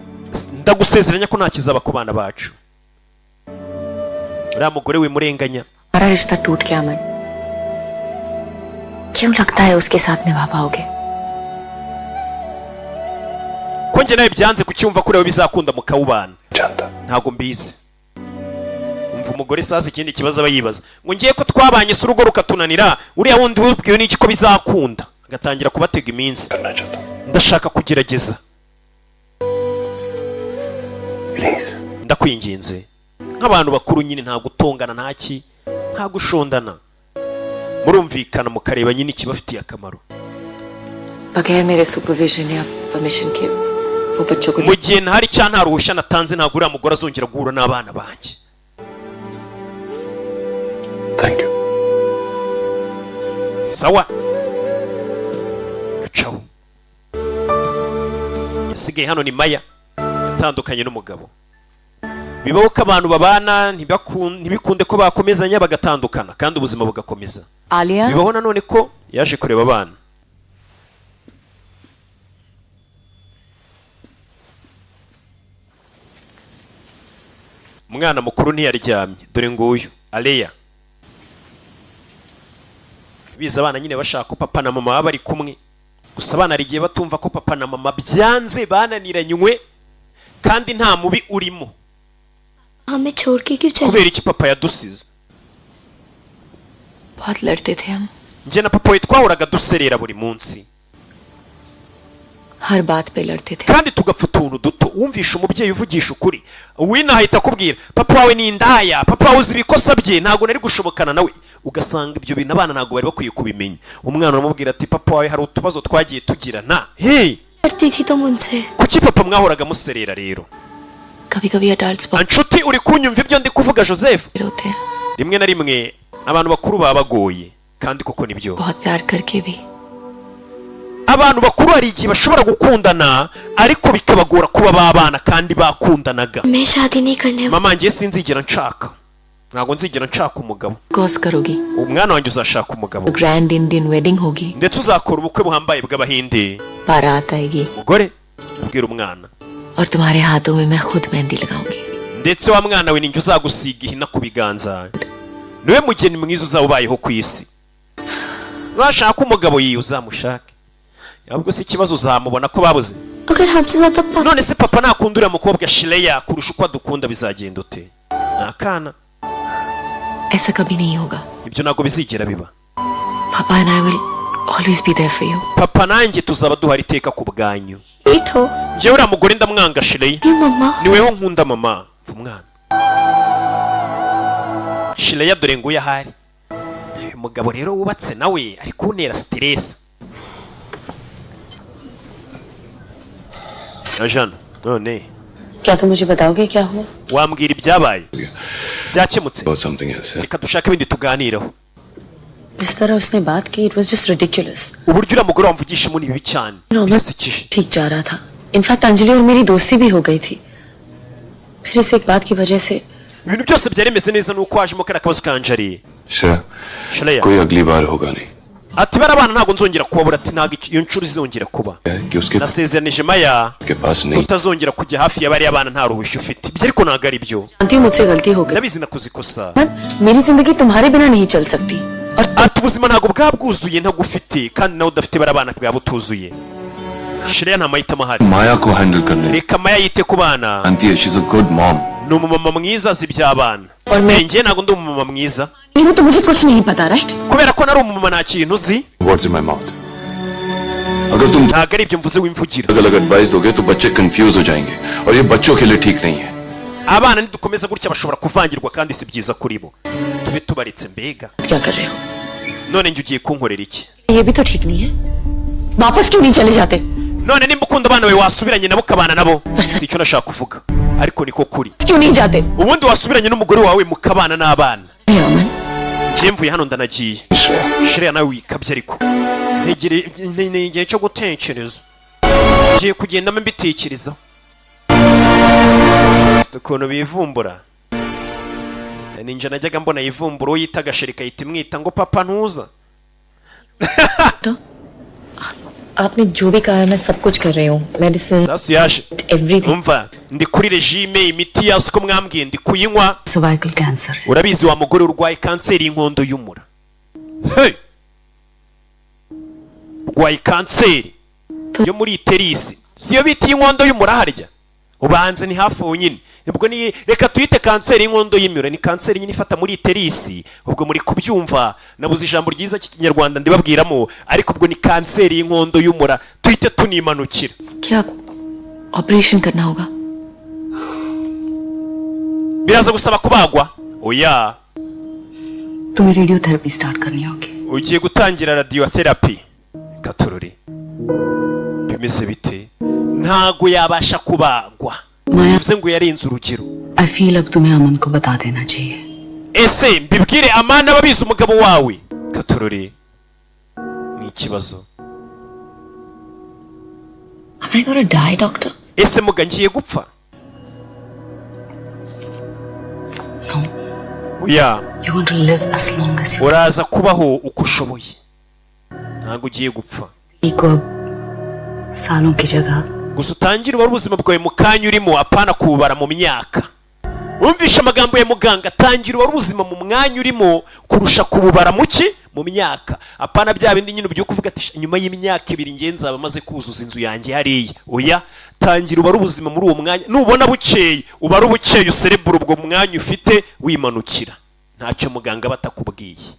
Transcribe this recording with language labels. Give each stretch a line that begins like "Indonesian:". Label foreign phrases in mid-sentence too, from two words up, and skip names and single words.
Kinyarwanda: ndagusezeranya ko nta kizaba ku bana bacu. uriya mugore wimurenganya.
Hindi: हमारा रिश्ता टूट गया अमन. क्यों लगता है उसके साथ निभा पाओगे?
Kinyarwanda: ko njye nawe byanze kucyumva kuri we bizakunda mukawubana.
Hindi: जानता.
Kinyarwanda: ntago mbizi. umva umugore sasa ikindi kibazo aba yibaza ngo ngiye ko twabanye se urugo rukatunanira uriya wundi wubwiwe n'iki ko bizakunda agatangira kubatega iminsi.
Hindi: करना चाहता.
Kinyarwanda: ndashaka kugerageza. Please. ndakwinginze nk'abantu bakuru nyine nta gutongana ntaki nta gushondana murumvikana mukareba nyine ikibafitiye akamaro.
Hindi: बगैर मेरे सुपरविजन या परमिशन के वो बच्चों को
Kinyarwanda: mu gihe ntahari cyangwa nta ruhushya natanze ntabwo uriya mugore azongera guhura n'abana banjye.
English: Thank you.
Kinyarwanda: sawa gacaho. yasigaye hano ni Maya yatandukanye n'umugabo. bibaho ko abantu babana ntibikunde ko bakomezanya bagatandukana kandi ubuzima bugakomeza. आलिया bibaho nanone ko yaje kureba abana. umwana mukuru ntiyaryamye dore nguyu Aleya. biza abana nyine bashaka ko papa na mama baba bari kumwe gusa abana hari igihe batumva ko papa na mama byanze bananiranywe kandi nta mubi urimo.
Hindi: हमें छोड़ के क्यों चले?
Kinyarwanda: kubera iki papa yadusize?
Hindi: बहुत लड़ते थे हम.
Kinyarwanda: njye na papa we twahoraga duserera buri munsi
Hindi: हर बात पे लड़ते थे.
Kinyarwanda: kandi tugapfa utuntu duto. wumvisha umubyeyi uvugisha ukuri wina ahita akubwira papa wawe ni indaya, papa wawe uzi ibikosa bye ntabwo nari gushobokana nawe. ugasanga ibyo bintu abana ntabwo bari bakwiye kubimenya. umwana aramubwira ati papa wawe hari utubazo twagiye tugirana.
Hindi: लड़ती थी तुम उनसे.
Kinyarwanda: kuki papa mwahoraga muserera rero?
Hindi: कभी कभी adults बहुत
Kinyarwanda: anshuti uri kunyumva ibyo ndi kuvuga Joseph?
Hindi: रोते हैं.
Kinyarwanda: rimwe na rimwe abantu bakuru baba bagoye kandi koko nibyo.
Hindi: बहुत प्यार करके भी
Kinyarwanda: abantu bakuru hari igihe bashobora gukundana ariko bikabagora kuba babana kandi bakundanaga.
Hindi: मैं शादी नहीं करने.
Kinyarwanda: mama ngiye sinzigera nshaka. ntabwo nzigera nshaka umugabo.
Hindi: कोर्स करोगी.
Kinyarwanda: umwana wanjye uzashaka umugabo
English: grand Indian wedding होगी.
Kinyarwanda: ndetse uzakora ubukwe buhambaye bw'abahinde.
Hindi: बारात आएगी
Kinyarwanda: umugore ubwira umwana
Hindi: और तुम्हारे हाथों में मैं खुद मेहंदी लगाऊंगी.
Kinyarwanda: ndetse wa mwana we ninjye uzagusiga ihina ku biganza. niwe mugeni mwiza uzaba ubayeho ku isi. washaka umugabo yiwe uzamushake ahubwo si ikibazo uzamubona ko babuze.
Hindi: अगर हमसे ज्यादा पापा.
Kinyarwanda: none se papa nakunda uriya mukobwa Shileya kurusha uko adukunda bizagenda ute? ni akana.
Hindi: ऐसा कभी नहीं होगा.
Kinyarwanda: ibyo ntabwo bizigera biba.
English: पापा and I will always be there for you.
Kinyarwanda: papa nanjye tuzaba duhari iteka ku bwanyu. ito. njyewe uriya mugore ndamwanga Shileya.
Hindi: ये मम्मा.
Kinyarwanda: ni weho nkunda mama. umwana Shileya dore nguyu ahari. umugabo rero wubatse nawe ari kuntera stress. Ajana none
Hindi: क्या तुम मुझे बताओगे क्या हुआ?
Kinyarwanda: wambwira ibyabaye? byakemutse?
English: About something else. Yeah?
Kinyarwanda: reka dushake ibindi tuganireho.
Hindi: जिस तरह उसने बात की,
English: it was just ridiculous.
Kinyarwanda: uburyo uriya mugore wamvugishemo ni bibi cyane. birasekeje.
Hindi: ठीक जा रहा था. इनफैक्ट अंजलि और मेरी दोस्ती भी हो गई थी. फिर इस एक बात की वजह से
Kinyarwanda: ibintu byose byari bimeze neza nuko hajemo kariya kabazo ka Anjali. Shileya
Hindi: कोई अगली बार होगा नहीं.
Kinyarwanda: ati barabana ntabwo nzongera kubabura. ati ntabwo iyo nshuro izongera kuba.
Hindi: कि उसके
Kinyarwanda: nasezeranije Maya
Hindi: पास नहीं.
Kinyarwanda: utazongera kujya hafi ya bariya bana nta ruhushya ufite. ibyo ariko ntabwo ari byo.
Hindi: जानती हूँ मुझसे गलती हो गई.
Kinyarwanda: ndabizi nakoze ikosa.
Hindi: मेरी जिंदगी तुम्हारे बिना नहीं चल सकती. और
Kinyarwanda: ati ubuzima ntabwo bwaba bwuzuye ntagufite kandi nawe udafite bariya bana bwaba butuzuye. Shileya nta mahitamo ahari.
Hindi: माया को हैंडल करने.
Kinyarwanda: reka Maya yite ku bana.
Hindi: आंटी है,
English: she's a good mom.
Kinyarwanda: ni umumama mwiza azi iby'abana. njye ntabwo ndi umumama mwiza
Hindi: तो मुझे कुछ नहीं पता, राइट?
Kinyarwanda: kubera ko nari umumama nta kintu uzi.
English: Words in my mouth.
Hindi: अगर तुम
Kinyarwanda: ntago ari ibyo mvuze wimvugira
Hindi: अलग एडवाइस दोगे तो बच्चे कंफ्यूज हो जाएंगे और ये बच्चों के लिए ठीक नहीं है
Kinyarwanda: abana nidukomeza gutya bashobora kuvangirwa kandi si byiza kuri bo tube tubaritse mbega
Hindi: क्या कर रहे हो
Kinyarwanda: none njye ugiye kunkorera iki
Hindi: ये भी तो ठीक नहीं है वापस क्यों नहीं चले जाते
Kinyarwanda: none nimba ukunda abana bawe wasubiranye nabo ukabana nabo si icyo nashaka kuvuga ariko niko kuri
Hindi: क्यों नहीं जाते
Kinyarwanda: ubundi wasubiranye n'umugore wawe mukabana n'abana अमन njye mvuye hano ndanagiye shiriya nawe wikabye ariko ntegere igihe cyo gutekereza ngiye kugendamo mbitekereza ukuntu bivumbura ninjye najyaga mbona yivumbura uwo yita agasheri kahita imwita ngo papa ntuza
Hindi: आपने जो भी कहा है मैं सब कुछ कर रही हूँ मेडिसिन
Kinyarwanda: sasu yaje एवरीथिंग umva ndi kuri regime imiti yawe uko mwambwiye ndi kuyinywa
English: cervical cancer है
Kinyarwanda: urabizi wa mugore urwaye kanseri y'inkondo y'umura hey urwaye kanseri yo muri iterisi siyo bita y'inkondo y'umura harya ubanze ni hafi aho nyine nibwo ni reka tuyite kanseri y'inkondo y'imura ni kanseri nyine ifata muri iterisi ubwo muri kubyumva nabuze ijambo ryiza cy'ikinyarwanda ndibabwiramo ariko ubwo ni kanseri y'inkondo y'umura tuyite tunimanukira
Hindi: क्या ऑपरेशन करना होगा
Kinyarwanda: biraza gusaba kubagwa oya
Hindi: तुम्हें रेडियोथेरेपी स्टार्ट करनी होगी
Kinyarwanda: ugiye gutangira radiotherapy katorore bimeze bite ntago yabasha kubagwa bivuze ngo yarenze urugero
English: I feel
Hindi: अब तुम्हें अमन को बता देना चाहिए
Kinyarwanda: ese mbibwire amana ababizi umugabo wawe katorore ni ikibazo
English: Am I gonna die, doctor?
Kinyarwanda: ese muga ngiye gupfa
English: No.
Kinyarwanda: oya
English: You're going to live as long as you
Kinyarwanda: uraza kubaho uko ushoboye ntago ugiye gupfa
Hindi: को अब सालों की जगह
Kinyarwanda: gusa utangire ubara ubuzima bwawe mu kanya urimo apana kubara mu myaka wumvishe amagambo ya muganga tangira ubara ubuzima mu mwanya urimo kurusha kububara muki mu myaka apana bya bindi nyine ubyuka uvuga ati nyuma y'imyaka 2 ngiye nzaba maze kuzuza inzu yanjye hariya oya tangira ubara ubuzima muri uwo mwanya nubona bukeye ubara ubukeye userebura ubwo mwanya ufite wimanukira ntacyo muganga batakubwiye